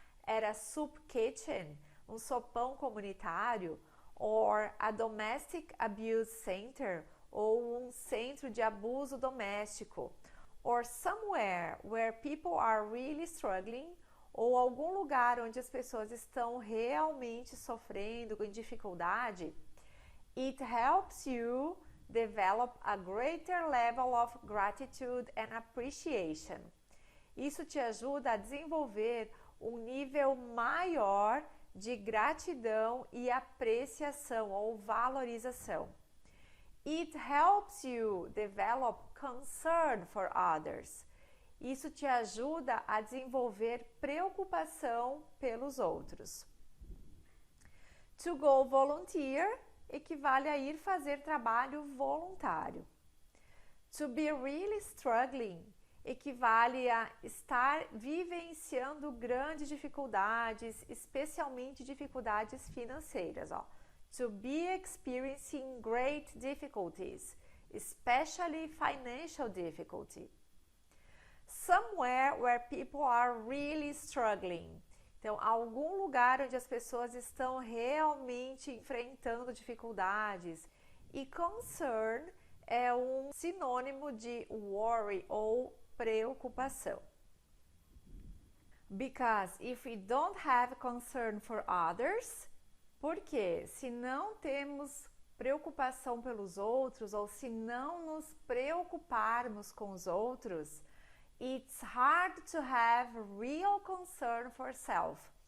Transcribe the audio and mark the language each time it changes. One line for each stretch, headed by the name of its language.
English: at a soup kitchen,
Portuguese: um sopão comunitário,
English: or a domestic abuse center,
Portuguese: ou um centro de abuso doméstico,
English: or somewhere where people are really struggling,
Portuguese: ou algum lugar onde as pessoas estão realmente sofrendo com dificuldade,
English: it helps you develop a greater level of gratitude and appreciation.
Portuguese: Isso te ajuda a desenvolver um nível maior de gratidão e apreciação ou valorização.
English: It helps you develop concern for others.
Portuguese: Isso te ajuda a desenvolver preocupação pelos outros.
English: To go volunteer
Portuguese: equivale a ir fazer trabalho voluntário.
English: To be really struggling
Portuguese: equivale a estar vivenciando grandes dificuldades, especialmente dificuldades financeiras.
English: To be experiencing great difficulties, especially financial difficulty. Somewhere where people are really struggling.
Portuguese: Então, algum lugar onde as pessoas estão realmente enfrentando dificuldades. E concern é um sinônimo de worry ou preocupação.
English: Because if we don't have concern for others,
Portuguese: porque se não temos preocupação pelos outros ou se não nos preocuparmos com os outros,
English: it's hard to have real concern for self.